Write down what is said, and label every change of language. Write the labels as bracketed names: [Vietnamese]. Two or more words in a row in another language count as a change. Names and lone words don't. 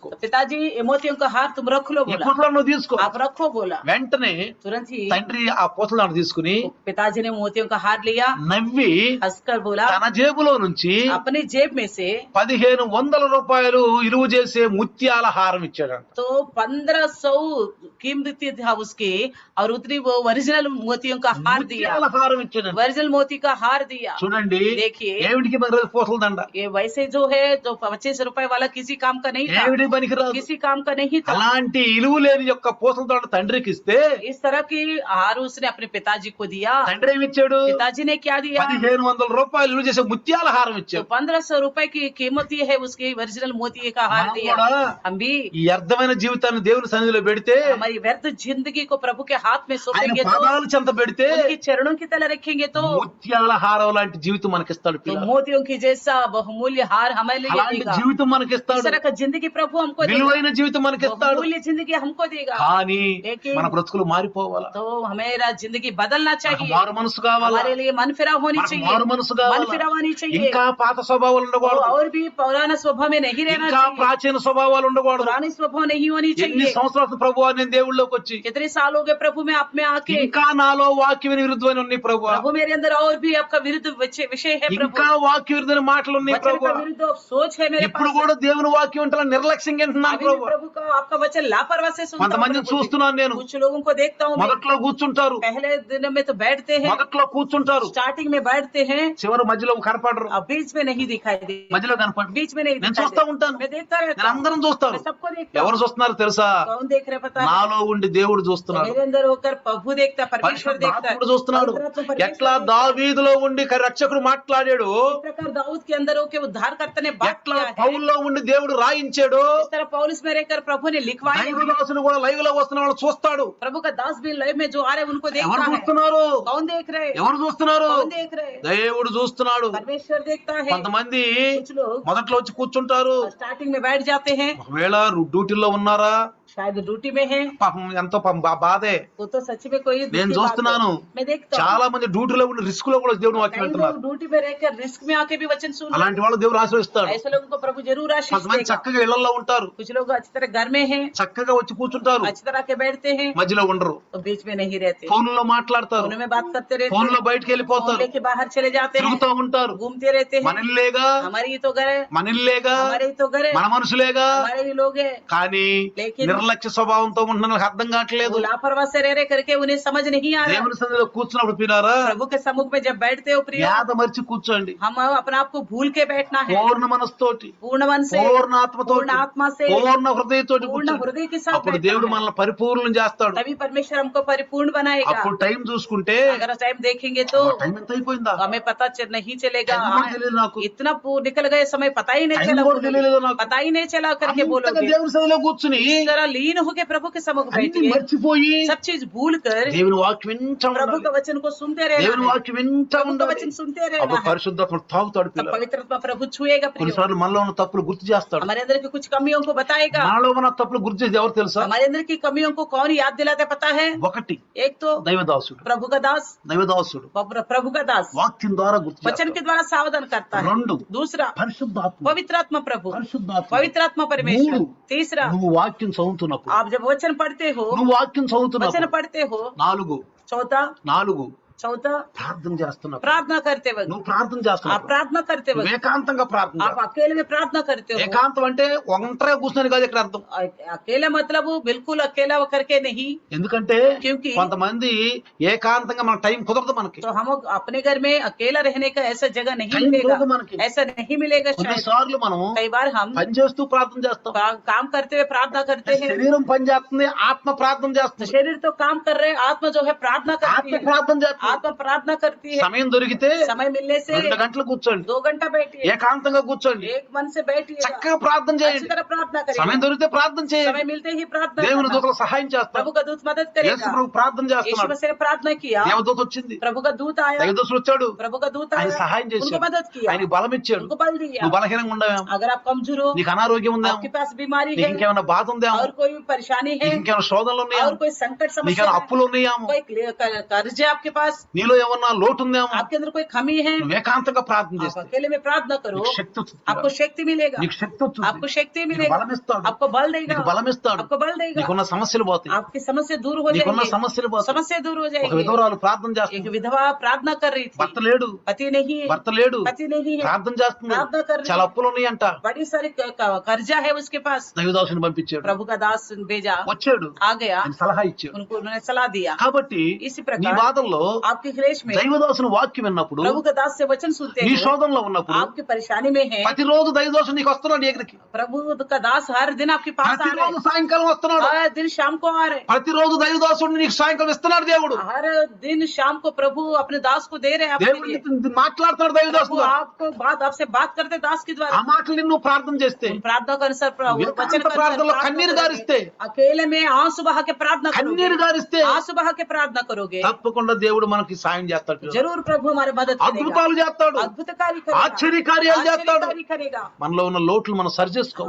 [Hindi] पिताजी ये मोतियों का हार तुम रख लो [Telugu] ఈ [Hindi] बोला, [Telugu] పూసలదండ తీసుకో. [Hindi] आप रखो बोला। [Telugu] వెంటనే [Hindi] तुरंत ही [Telugu] తండ్రి ఆ పూసలదండ తీసుకుని [Hindi] पिताजी ने मोतियों का हार लिया, [Telugu] నవ్వి [Hindi] हंसकर बोला, [Telugu] తన జేబులో నుంచి [Hindi] अपनी जेब में से [Telugu] 1500 రూపాయలు విలువ చేసే ముత్యాల హారం ఇచ్చాడంట. [Hindi] तो 1500 कीमती था उसकी, और उतनी वो ओरिजिनल मोतियों का हार दिया, [Telugu] ముత్యాల హారం ఇచ్చాడంట. [Hindi] ओरिजिनल मोती का हार दिया। [Telugu] చూడండి [Hindi] देखिए [Telugu] ఏమిటికి పనికిరాదు పూసలదండ, [Hindi] ये वैसे जो है जो 25 रुपए वाला किसी काम का नहीं था, [Telugu] ఏమిటికి పనికిరాదు. [Hindi] किसी काम का नहीं था। [Telugu] అలాంటి ఇలువ లేని యొక్క పూసలదండ తండ్రికి ఇస్తే [Hindi] इस तरह की हार उसने अपने पिताजी को दिया। [Telugu] తండ్రి ఏమి ఇచ్చాడు, [Hindi] पिताजी ने क्या दिया? [Telugu] 1500 రూపాయలు విలువ చేసే ముత్యాల హారం [Hindi] तो [Telugu] ఇచ్చాడు. [Hindi] 1500 रुपए की कीमत ये है उसकी ओरिजिनल मोती का हार [Telugu] మనం [Hindi] दिया। [Telugu] కూడా [Hindi] हम भी [Telugu] ఈ అర్థమైన జీవితాన్ని దేవుని సన్నిధిలో పెడితే, [Hindi] हमारी व्यर्थ जिंदगी को प्रभु के हाथ में [Telugu] ఆయన [Hindi] सौंपेंगे तो, [Telugu] పాదాలు చెంత పెడితే [Hindi] उनकी चरणों की तले रखेंगे तो [Telugu] ముత్యాల హారం లాంటి జీవితం మనకిస్తాడు. [Hindi] तो [Telugu] పిల్లలు [Hindi] मोतियों की जैसा बहुमूल्य हार हमें लिए [Telugu] అలాంటి [Hindi] देगा। [Telugu] జీవితం [Hindi] इस [Telugu] మనకిస్తాడు, [Hindi] तरह का जिंदगी प्रभु हमको देगा, [Telugu] విలువైన జీవితం మనకిస్తాడు. [Hindi] बहुमूल्य जिंदगी हमको देगा। [Telugu] కానీ [Hindi] लेकिन [Telugu] మన బ్రతుకులు మారిపోవాలా, [Hindi] तो हमेरा जिंदगी बदलना [Telugu] మనకు [Hindi] चाहिए, [Telugu] మారు మనసు కావాలా, [Hindi] हमारे लिए मन फिराव होनी [Telugu] మనకు [Hindi] चाहिए, [Telugu] మారు మనసు [Hindi] मन [Telugu] కావాలా, [Hindi] फिराव होनी चाहिए, [Telugu] ఇంకా పాత స్వభావాలు ఉండకూడదు, [Hindi] और भी पुराना स्वभाव में नहीं रहना [Telugu] ఇంకా [Hindi] चाहिए, [Telugu] ప్రాచీన స్వభావాలు ఉండకూడదు. [Hindi] पुरानी स्वभाव नहीं होनी [Telugu] ఎన్ని [Hindi] चाहिए। [Telugu] సంవత్సరాలు ప్రభు నేను దేవుళ్ళలోకి వచ్చి [Hindi] कितने साल हो गए प्रभु में आप में आके, [Telugu] ఇంకా నాలో వాక్య విరుద్ధమైన ఉన్నాయి ప్రభు, [Hindi] प्रभु मेरे अंदर और भी आपका विरुद्ध विषय है प्रभु, [Telugu] ఇంకా వాక్య విరుద్ధమైన మాటలు ఉన్నాయి [Hindi] वचन [Telugu] ప్రభు. [Hindi] का विरुद्ध सोच है मेरे [Telugu] ఇప్పుడు [Hindi] पास। [Telugu] కూడా దేవుని వాక్యం అంటే నిర్లక్ష్యంగా వింటున్నాను [Hindi] अभी भी [Telugu] ప్రభు. [Hindi] प्रभु का आपका वचन लापरवाही से सुनता हूं [Telugu] కొంతమందిని [Hindi] प्रभु जी। [Telugu] చూస్తున్నాను నేను, [Hindi] कुछ लोगों को देखता हूँ मैं, [Telugu] మొదట్లో కూర్చుంటారు, [Hindi] पहले दिन में तो बैठते हैं, [Telugu] మొదట్లో కూర్చుంటారు, [Hindi] स्टार्टिंग में बैठते हैं, [Telugu] చివరి మధ్యలో కనపడరు, [Hindi] अब बीच में नहीं दिखाई दे, [Telugu] మధ్యలో కనపడరు. [Hindi] बीच में नहीं [Telugu] నేను [Hindi] दिखाई [Telugu] చూస్తా [Hindi] दे। [Telugu] ఉంటాను, [Hindi] मैं देखता रहता [Telugu] నేను [Hindi] हूँ, [Telugu] అందరం చూస్తారు. [Hindi] मैं सबको देखता [Telugu] ఎవరు [Hindi] हूँ। [Telugu] చూస్తున్నారు తెలుసా, [Hindi] कौन देख रहे पता है? [Telugu] నాలో ఉండి దేవుడు చూస్తున్నాడు, [Hindi] मेरे अंदर होकर प्रभु देखता, परमेश्वर देखता है, [Telugu] పరిశుద్ధాత్ముడు చూస్తున్నాడు. [Hindi] पवित्र आत्मा [Telugu] ఎట్లా [Hindi] परमेश्वर देखता है। [Telugu] దావీదులో ఉండి రక్షకుడు మాట్లాడాడు, [Hindi] इस प्रकार दाऊद के अंदर होकर उद्धारकर्ता ने बात [Telugu] ఎట్లా [Hindi] किया है, [Telugu] పౌల్లో ఉండి దేవుడు రాయించాడు, [Hindi] इस तरह पौलुस में रहकर प्रभु ने लिखवाया है। [Telugu] దైవదాసుని కూడా లైవ్ లో వస్తున్న వాళ్ళు చూస్తాడు. [Hindi] प्रभु का दास भी लाइव में जो आ रहे हैं उनको [Telugu] ఎవరు [Hindi] देखता है। [Telugu] చూస్తున్నారు, [Hindi] कौन देख रहे? [Telugu] ఎవరు చూస్తున్నారు, [Hindi] कौन देख रहे? [Telugu] దేవుడు చూస్తున్నాడు. [Hindi] परमेश्वर देखता है। [Telugu] కొంతమంది [Hindi] कुछ लोग [Telugu] మొదట్లో వచ్చి కూర్చుంటారు, [Hindi] स्टार्टिंग में बैठ जाते हैं, [Telugu] ఒకవేళ డ్యూటీలో ఉన్నారా, [Hindi] शायद ड्यूटी में है, [Telugu] పాపం ఎంతో పాపం బాధే. [Hindi] वो तो सच में कोई दुख [Telugu] నేను [Hindi] की बात [Telugu] చూస్తున్నాను, [Hindi] है। मैं देखता हूँ [Telugu] చాలా మంది డ్యూటీలో ఉండి రిస్క్ లో కూడా దేవుని వాక్యం [Hindi] कई [Telugu] వింటున్నారు. [Hindi] लोग ड्यूटी में रहकर रिस्क में आके भी वचन सुन रहे [Telugu] అలాంటి వాళ్ళు దేవుడు ఆశీర్వదిస్తాడు. [Hindi] हैं। ऐसे लोगों को प्रभु जरूर आशीष [Telugu] కొంతమంది [Hindi] देगा। [Telugu] చక్కగా ఇళ్లలో ఉంటారు, [Hindi] कुछ लोग अच्छी तरह घर में हैं, [Telugu] చక్కగా వచ్చి కూర్చుంటారు, [Hindi] अच्छी तरह के बैठते हैं, [Telugu] మధ్యలో ఉండరు, [Hindi] तो बीच में नहीं रहते, [Telugu] ఫోన్లో మాట్లాడతారు, [Hindi] फोन में बात करते रहते [Telugu] ఫోన్ లో [Hindi] हैं, [Telugu] బయటకు [Hindi] फोन [Telugu] వెళ్ళిపోతారు, [Hindi] लेके बाहर चले जाते हैं, [Telugu] తిరుగుతూ ఉంటారు. [Hindi] घूमते रहते हैं। [Telugu] మన ఇల్లేగా, [Hindi] हमारी ही तो घर है, [Telugu] మన ఇల్లేగా, [Hindi] हमारे ही तो घर है, [Telugu] మన మనుషులేగా, [Hindi] हमारे ही लोग हैं, [Telugu] కానీ [Hindi] లేకిన్ [Telugu] నిర్లక్ష్య స్వభావంతో ఉంటున్న నాకు అర్థం కావట్లేదు. [Hindi] वो लापरवाह से रह करके उन्हें समझ नहीं आ रहा। [Telugu] దేవుని సన్నిధిలో కూర్చున్నప్పుడు పిల్లారా, [Hindi] प्रभु के सम्मुख में जब बैठते हो प्रिय, [Telugu] యాద మరిచి కూర్చోండి, [Hindi] हम अपने आप को भूल के बैठना है, [Telugu] పూర్ణ మనస్తోటి, [Hindi] पूर्ण मन से, [Telugu] పూర్ణ ఆత్మతోటి, [Hindi] पूर्ण आत्मा से, [Telugu] పూర్ణ హృదయతోటి [Hindi] पूर्ण [Telugu] కూర్చోండి. [Hindi] हृदय के साथ [Telugu] అప్పుడు [Hindi] बैठना [Telugu] దేవుడు [Hindi] है। [Telugu] మనల్ని పరిపూర్ణం చేస్తాడు. [Hindi] तभी परमेश्वर हमको परिपूर्ण बनाएगा। [Telugu] అప్పుడు టైం చూసుకుంటే [Hindi] अगर टाइम देखेंगे तो [Telugu] టైం ఎంత అయిపోయిందా, [Hindi] हमें पता नहीं चलेगा। [Telugu] టైం కూడా తెలియదు నాకు, [Hindi] इतना निकल गए समय पता ही नहीं टाइम चला, [Telugu] కూడా తెలియలేదు నాకు. [Hindi] पता ही नहीं चला करके [Telugu] అంతగా [Hindi] बोलोगे। [Telugu] దేవుని సన్నిధిలో కూర్చుని [Hindi] इस तरह लीन होके प्रभु के सम्मुख बैठ [Telugu] అన్ని [Hindi] गए, [Telugu] మర్చిపోయి [Hindi] सब चीज भूल कर [Telugu] దేవుని వాక్యం వింటా [Hindi] प्रभु [Telugu] ఉండాలి. [Hindi] का वचन को सुनते रहना [Telugu] దేవుని [Hindi] है, [Telugu] వాక్యం వింటా [Hindi] प्रभु का [Telugu] ఉండాలి. [Hindi] वचन सुनते [Telugu] అప్పుడు [Hindi] रहना है, [Telugu] పరిశుద్ధాత్మ తాగుతాడు [Hindi] तब [Telugu] పిల్లలు. [Hindi] पवित्र आत्मा प्रभु छुएगा प्रियो, [Telugu] కొన్నిసార్లు మనలో ఉన్న తప్పులు గుర్తు చేస్తాడు. [Hindi] हमारे अंदर की कुछ कमियों को बताएगा। [Telugu] మనలో ఉన్న తప్పులు గుర్తు చేసి ఎవరు తెలుసా? [Hindi] हमारे अंदर की कमियों को कौन याद दिलाता है पता है? [Telugu] ఒకటి [Hindi] एक तो [Telugu] దైవదాసుడు. [Hindi] प्रभु का दास, [Telugu] దైవదాసుడు [Hindi] प्रभु का दास [Telugu] వాక్యం ద్వారా గుర్తు [Hindi] वचन [Telugu] చేస్తాడు. [Hindi] के द्वारा सावधान करता है। [Telugu] రెండు [Hindi] दूसरा [Telugu] పరిశుద్ధాత్మ. [Hindi] पवित्र आत्मा प्रभु, [Telugu] పరిశుద్ధాత్మ. [Hindi] पवित्र आत्मा परमेश्वर। [Telugu] మూడు [Hindi] तीसरा [Telugu] నువ్వు వాక్యం చదువుతున్నప్పుడు, [Hindi] आप जब वचन पढ़ते हो, [Telugu] నువ్వు వాక్యం [Hindi] वचन [Telugu] చదువుతున్నప్పుడు. [Hindi] पढ़ते हो। [Telugu] నాలుగు [Hindi] चौथा [Telugu] ప్రార్థన చేస్తున్నప్పుడు. [Hindi] प्रार्थना करते वक्त, [Telugu] నువ్వు ప్రార్థన [Hindi] आप [Telugu] చేస్తున్నావు. [Hindi] प्रार्थना करते [Telugu] నువ్వు [Hindi] वक्त, [Telugu] ఏకాంతంగా ప్రార్థన [Hindi] आप अकेले में प्रार्थना करते हो। [Telugu] ఏకాంతం అంటే ఒంటరిగా కూర్చొని కాదు ఇక్కడ అర్థం. [Hindi] अकेला मतलब वो बिल्कुल अकेला करके नहीं, [Telugu] ఎందుకంటే [Hindi] क्योंकि [Telugu] కొంతమంది ఏకాంతంగా మన టైం కుదరదు మనకి. [Hindi] तो हम अपने घर में अकेला रहने का ऐसा जगह नहीं टाइम मिलेगा, दो मन की। ऐसा नहीं मिलेगा शायद। [Telugu] కొన్నిసార్లు మనం [Hindi] कई बार हम [Telugu] పని చేస్తూ ప్రార్థన చేస్తాం. [Hindi] काम करते हुए प्रार्थना करते हैं, [Telugu] శరీరం పని చేస్తుంది, ఆత్మ ప్రార్థన [Hindi] तो [Telugu] చేస్తుంది. [Hindi] शरीर तो काम कर रहे हैं, आत्मा जो है प्रार्थना करती [Telugu] ఆత్మ [Hindi] है, [Telugu] ప్రార్థన చేస్తుంది. [Hindi] आत्मा प्रार्थना करती है। [Telugu] సమయం దొరికితే [Hindi] समय मिलने से [Telugu] 2 గంటలు కూర్చోండి, [Hindi] 2 घंटा बैठिए, [Telugu] ఏకాంతంగా కూర్చోండి, [Hindi] एक मन से बैठिए, [Telugu] చక్కగా ప్రార్థన [Hindi] अच्छी [Telugu] చేయండి. [Hindi] तरह प्रार्थना [Telugu] సమయం [Hindi] करिए, [Telugu] దొరికితే ప్రార్థన [Hindi] समय [Telugu] చేయండి. [Hindi] मिलते ही प्रार्थना [Telugu] దేవుని [Hindi] करना। [Telugu] దూతలు సహాయం చేస్తారు. [Hindi] प्रभु का दूत मदद [Telugu] యేసు [Hindi] करेगा। [Telugu] ప్రభు ప్రార్థన [Hindi] यीशु [Telugu] చేస్తున్నాడు. [Hindi] मसीह ने प्रार्थना किया, [Telugu] దేవదూత వచ్చింది, [Hindi] प्रभु का दूत आया, [Telugu] దైవదూతలు వచ్చాడు, [Hindi] प्रभु का दूत [Telugu] ఆయన [Hindi] आया, [Telugu] సహాయం [Hindi] उनको [Telugu] చేశాడు, [Hindi] मदद किया, [Telugu] ఆయనకి బలం ఇచ్చాడు. [Hindi] उनको बल दिया। [Telugu] నువ్వు బలహీనంగా ఉండవేమో, [Hindi] अगर आप कमजोर हो, [Telugu] నీకు అనారోగ్యం ఉందేమో, [Hindi] आपके पास बीमारी [Telugu] నీకు [Hindi] है, [Telugu] ఇంకేమైనా బాధ ఉందేమో, [Hindi] और कोई परेशानी है, [Telugu] నీకు ఇంకేమైనా శోధనలు ఉన్నాయేమో, [Hindi] और कोई संकट समस्या [Telugu] నీకేమైనా [Hindi] है, [Telugu] అప్పులు ఉన్నాయేమో, [Hindi] कोई कर्ज है आपके पास, [Telugu] నీలో ఏమన్నా లోటు ఉందేమో, [Hindi] आपके अंदर कोई कमी है, [Telugu] నువ్వు ఏకాంతంగా ప్రార్థన [Hindi] आप [Telugu] చేస్తే [Hindi] अकेले में प्रार्थना करो, [Telugu] నీకు శక్తి వస్తుంది. [Hindi] आपको शक्ति मिलेगा, [Telugu] నీకు శక్తి వస్తుంది, [Hindi] आपको शक्ति [Telugu] నీకు [Hindi] मिलेगा, [Telugu] బలం ఇస్తాడు, [Hindi] आपको बल देगा, [Telugu] నీకు బలం ఇస్తాడు, [Hindi] आपको बल देगा, [Telugu] నీకున్న సమస్యలు పోతాయి, [Hindi] आपकी समस्या दूर हो [Telugu] నీకున్న [Hindi] जाएगी, [Telugu] సమస్యలు పోతాయి. [Hindi] समस्या दूर हो [Telugu] ఒక [Hindi] जाएगी। [Telugu] విధవరాలు ప్రార్థన [Hindi] एक [Telugu] చేస్తుంది, [Hindi] विधवा प्रार्थना कर रही थी, [Telugu] భర్త లేడు, [Hindi] पति नहीं है, [Telugu] భర్త లేడు, [Hindi] पति नहीं है, [Telugu] ప్రార్థన చేస్తుంది, [Hindi] प्रार्थना कर रही [Telugu] చాలా [Hindi] है, [Telugu] అప్పులు ఉన్నాయంట. [Hindi] बड़ी सारी कर्जा है उसके पास। [Telugu] దైవదాసుని పంపించాడు, [Hindi] प्रभु का दास भेजा, [Telugu] వచ్చాడు, [Hindi] आ गया, [Telugu] ఆయన సలహా ఇచ్చాడు. [Hindi] उनको उन्होंने सलाह दिया। [Telugu] కాబట్టి [Hindi] इसी [Telugu] నీ [Hindi] प्रकार [Telugu] బాధల్లో [Hindi] आपके क्लेश में [Telugu] దైవదాసుని వాక్యం విన్నప్పుడు, [Hindi] प्रभु का दास से वचन सुनते [Telugu] నీ [Hindi] हो, [Telugu] శోధనలో ఉన్నప్పుడు, [Hindi] आपकी परेशानी में है, [Telugu] ప్రతిరోజు దైవదాసుడు నీకు వస్తున్నాడు ఎగిరికి. [Hindi] प्रभु का दास हर दिन आपके पास आ रहे [Telugu] ప్రతిరోజు సాయంకాలం వస్తున్నాడు. [Hindi] हैं, हर दिन शाम को आ रहे हैं, [Telugu] ప్రతిరోజు దైవదాసుడు నీకు సాయంకాలం ఇస్తున్నాడు దేవుడు. [Hindi] हर दिन शाम को प्रभु अपने दास को दे रहे हैं आपके [Telugu] దేవుడు [Hindi] लिए। [Telugu] నీతో మాట్లాడుతున్నాడు [Hindi] प्रभु [Telugu] దైవదాసుడు. [Hindi] आपको आपसे बात करते दास के [Telugu] ఆ [Hindi] द्वारा। [Telugu] మాటలు నువ్వు ప్రార్థన చేస్తే, [Hindi] उन प्रार्थना के अनुसार वचन एकांत के अनुसार प्रार्थना प्रार्थना [Telugu] कन्नीर [Hindi] करोगे। [Telugu] गारिस्ते, [Hindi] अकेले में आंसू बहा के प्रार्थना [Telugu] కన్నీరు [Hindi] करोगे, [Telugu] గారిస్తే [Hindi] आंसू बहा के प्रार्थना करोगे, [Telugu] తప్పకుండా దేవుడు మనకి సాయం చేస్తాడు. [Hindi] जरूर प्रभु हमारे मदद करेगा, [Telugu] అద్భుతాలు చేస్తాడు, [Hindi] अद्भुत कार्य करेगा, [Telugu] ఆశ్చర్య కార్యాలు చేస్తాడు. [Hindi] आश्चर्य कार्य करेगा। [Telugu] మనలో ఉన్న లోట్లు మనం సరి చేసుకోవాలి.